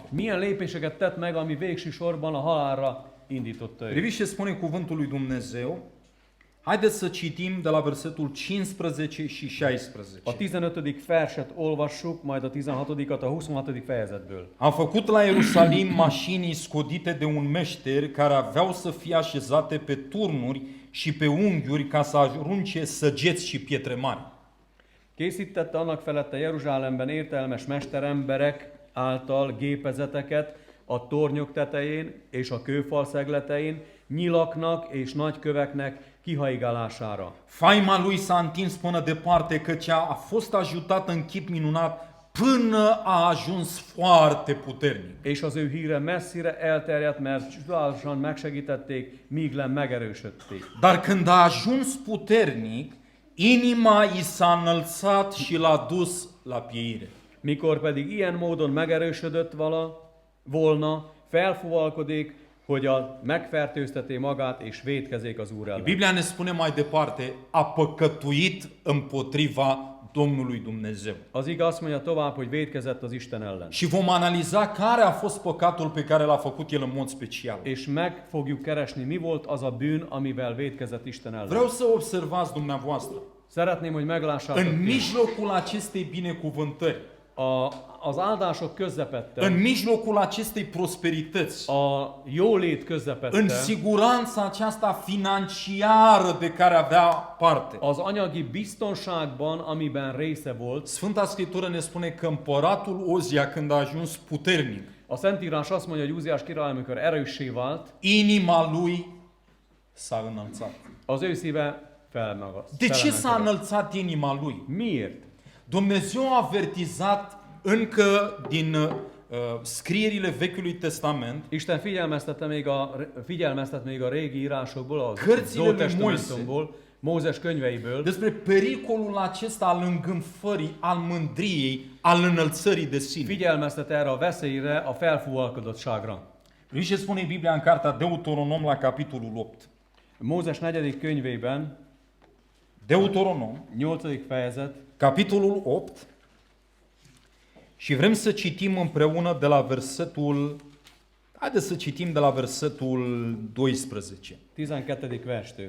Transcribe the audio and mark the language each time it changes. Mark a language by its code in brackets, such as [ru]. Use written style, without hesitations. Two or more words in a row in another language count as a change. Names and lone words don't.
[hu] Milyen lépéseket tett meg, ami végső sorban a halálra indította őt. [ro] Priviți ce spune cuvântul lui Dumnezeu. Haideți să citim de la versetul 15 și 16. [hu] A 15. verset olvassuk, majd a 16-at a 26. fejezetből. [ro] Am făcut la Ierusalim mașini scodite de un meșter care aveau să fie așezate pe turnuri și pe unghiuri ca să arunce săgeți și pietre mari. [hu] Készítette annak felette Jeruzsálemben értelmes mesteremberek által gépezeteket a tornyok tetején és a kőfal szegletein, nyilaknak és nagy köveknek kihaigálására. [ro] Faima lui s-a întins până departe, căci a fost ajutat în chip minunat până a ajuns foarte puternic. [hu] És az ő híre messzire elterjedt, mert csodálatosan megsegítették, míg nem megerősödték. [ro] Dar când a ajuns puternic, inima i s-a înălțat și l-a dus la pieire. [hu] Mikor pedig ilyen módon megerősödött volna, felfuvalkodik, hogy megfertőzteti magát és vétkezik az Úr ellen. [ro] Biblia ne spune mai departe, a păcătuit împotriva Domnului Dumnezeu. [hu] Az ige azt mondja tovább, hogy vétkezett az Isten ellen. [ro] Și vom analiza care a fost păcatul pe care l-a făcut el în mod special. [hu] És meg fogjuk keresni, mi volt az a bűn, amivel vétkezett Isten ellen. [ro] Vreau să observați dumneavoastră, [hu] Szeretném, hogy meglássátok [ro] în ti, mijlocul acestei binecuvântări, [hu] Az áldások közepette, [ro] în mijlocul acestei prosperități, [hu] a jólét [ro] în [hu] közepette, [ro] siguranța aceasta financiară de care avea parte. [hu] az anyagi biztonságban, amiben része volt, [ro] Sfânta Scriptură ne spune că împăratul Ozia, când a ajuns puternic, [hu] a Szentírás azt mondja, hogy Úziás király, amikor erőssé vált, [ro] inima lui s-a înălțat. [hu] az ő szíve [ro] De ce s-a [hu] felemelkedett. [ro] înălțat inima lui? [hu] Miért? [ro] Dumnezeu a avertizat încă din scrierile Vechiului Testament [hu] Isten figyelmeztet még a régi írásokból, az [ro] Cărțile lui [hu] Ótestamentumból, Mózes könyveiből, [ro] despre pericolul acesta al îngânfării, al mândriei, al înălțării de sine. [hu] figyelmeztet erre a veszélyre, a felfúvalkodottságra. [ro] Uite ce spune Biblia în cartea Deuteronom la capitolul 8. [hu] Mózes 4. könyvében, Deuteronom, 8. fejezet, [ro] capitolul 8, și vrem să citim împreună de la versetul, haideți să citim de la versetul 12. [hu] 12. verstől.